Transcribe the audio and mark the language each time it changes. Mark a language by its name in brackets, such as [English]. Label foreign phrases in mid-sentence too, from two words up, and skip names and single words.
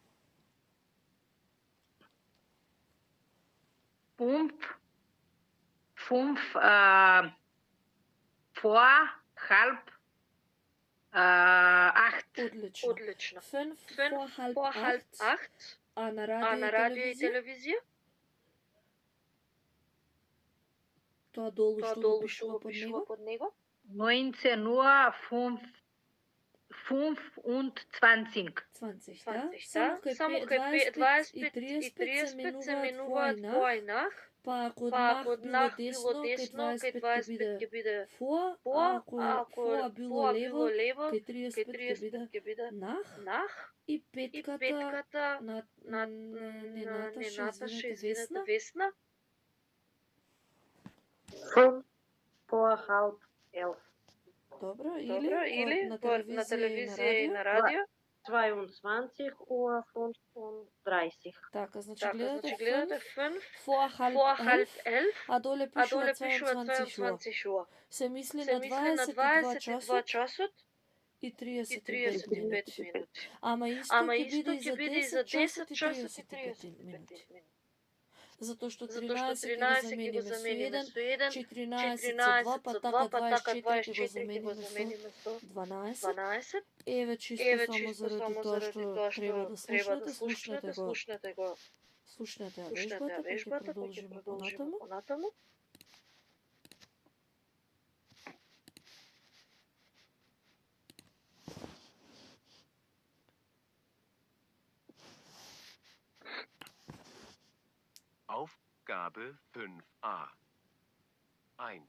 [German] 5 vor halb 8. [Macedonian] Одлично. [German] 5 vor halb 8. [Macedonian] А на радио и телевизија? Тоа долу што пишува под него? 19:25. 20, да? Само кај 25 и 30 се менуваат поинах, па ако од нах било десно, кај 25 ќе биде фоа, а ако фоа било лево, кај 35 ќе биде нах, и петката на Наташа, извинете, Весна. [German] 5 vor halb 11. [Macedonian] Добро, или на телевизија и на радио? [German] 22 Uhr 35. [Macedonian] Така, значи гледате [German] 5 vor halb 11, [Macedonian] а доле пишува 22 Uhr. Се мисли на 22 часот и 35 минути. Ама исто ќе биде и за 10 часот и 35 минути. Затоа што 13 ќе го замениме со 1, 14 со 2, па така 24 ќе го замениме со 12. Еве чисто само заради тоа што треба да слушнете го. Слушнете вежбата, па ќе продолжиме понатаму. [German] Aufgabe 5a. 1.